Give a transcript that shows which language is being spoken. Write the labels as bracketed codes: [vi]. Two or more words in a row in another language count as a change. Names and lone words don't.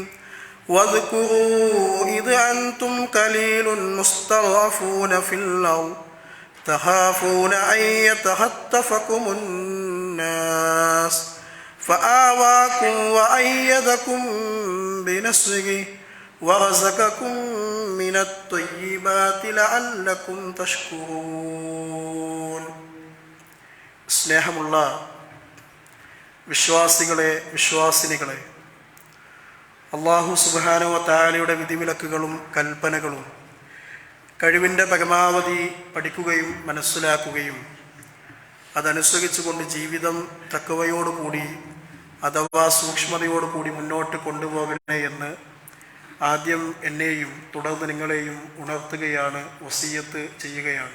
[ar] واذكروا إذ أنتم قليل مستضعفون في الأرض تخافون أن يتخطفكم الناس فآواكم وأيدكم بنصره ورزقكم من الطيبات لعلكم تشكرون. [ml] സ്നേഹമുള്ള വിശ്വാസികളെ, വിശ്വാസിനികളെ, അല്ലാഹു [ar] سبحانه و تعالى [ml] വിധിവിലക്കുകളും കൽപ്പനകളും കഴിവിൻ്റെ പരമാവധി പഠിക്കുകയും മനസ്സിലാക്കുകയും അതനുസരിച്ചുകൊണ്ട് ജീവിതം തഖ്വയോടുകൂടി അഥവാ സൂക്ഷ്മതയോടുകൂടി മുന്നോട്ട് കൊണ്ടുപോകണേ എന്ന് ആദ്യം എന്നെയും തുടർന്ന് നിങ്ങളെയും ഉണർത്തുകയാണ്, വസിയ്യത്ത് ചെയ്യുകയാണ്.